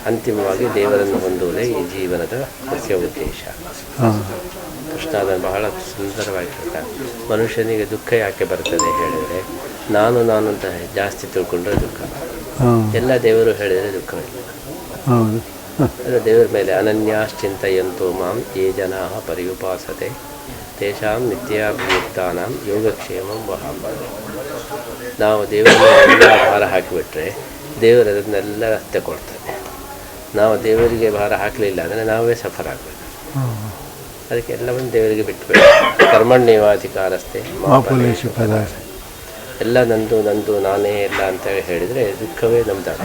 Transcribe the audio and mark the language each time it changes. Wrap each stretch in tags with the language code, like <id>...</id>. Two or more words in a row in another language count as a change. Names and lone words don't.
<kn>ಅಂತಿಮವಾಗಿ ದೇವರನ್ನು ಹೊಂದುವುದೇ ಈ ಜೀವನದ ಮುಖ್ಯ ಉದ್ದೇಶ. ಕೃಷ್ಣ ಅದನ್ನು ಬಹಳ ಸುಂದರವಾಗಿ ಹೇಳ್ತಾರೆ. ಮನುಷ್ಯನಿಗೆ ದುಃಖ ಯಾಕೆ ಬರ್ತದೆ ಹೇಳಿದರೆ, ನಾನು ಅಂತ ಜಾಸ್ತಿ ತಿಳ್ಕೊಂಡ್ರೆ ದುಃಖ. ಎಲ್ಲ ದೇವರು ಹೇಳಿದರೆ ದುಃಖವಿಲ್ಲ. ಅದು ದೇವರ ಮೇಲೆ</kn> <sa>ಅನನ್ಯಾಶ್ಚಿಂತಯಂತೋ ಮಾಂ ಯೇ ಜನಾಃ ಪರ್ಯುಪಾಸತೆ ತೇಷಾಂ ನಿತ್ಯಾಭಿಯುಕ್ತಾನಾಂ ಯೋಗಕ್ಷೇಮಂ ವಹಾಮಿ.</sa> <kn>ನಾವು ದೇವರ ಮೇಲೆ ಭಾರ ಹಾಕಿಬಿಟ್ರೆ ದೇವರು ಅದನ್ನೆಲ್ಲ ರಸ್ತೆ ಕೊಡ್ತಾನೆ. ನಾವು ದೇವರಿಗೆ ಭಾರ ಹಾಕಲಿಲ್ಲ ಅಂದರೆ ನಾವೇ ಸಫರ್ ಆಗಬೇಕು. ಅದಕ್ಕೆ ಎಲ್ಲವನ್ನು ದೇವರಿಗೆ ಬಿಟ್ಟುಬಿಟ್ಟು ಕರ್ಮಣ್ಯೇವಾಧಿಕಾರಸ್ಥೆ ಎಲ್ಲ ನಂದು ನಾನೇ ಎಲ್ಲ ಅಂತ ಹೇಳಿದರೆ ದುಃಖವೇ ನಮ್ದಾಗ.</kn>